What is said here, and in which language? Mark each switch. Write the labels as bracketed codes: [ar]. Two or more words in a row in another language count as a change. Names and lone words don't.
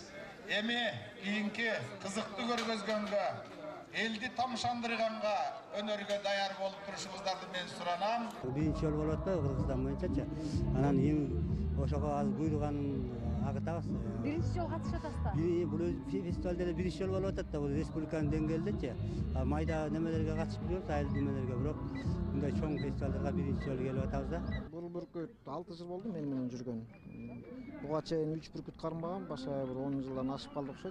[ky] Эми, кийинки, кызыктуу көрсөткөнгө, элди тамшандырганга, өнөргө даяр болуп турушуңуздарды мен сурайм. Биринчи жол болуп атпа Кыргызстан боюнча. Анан эң ошого азыр буйруганын агытабыз. Биринчи жолу катышып атасыздар. Бул фестивалде эле биринчи жол болуп атат да, бул республиканын деңгээлдечи. Майда немелерге катышып жүрөбүз, айыл немелерге, бирок мындай чоң фестивалдарга биринчи жолу келип атабыз да. Бул бүркүт 6 жыл болду мен менен жүргөн. Буга чейин 3 бүркүт кармагам, башка бир 10 жылдан ашып калды окшойт.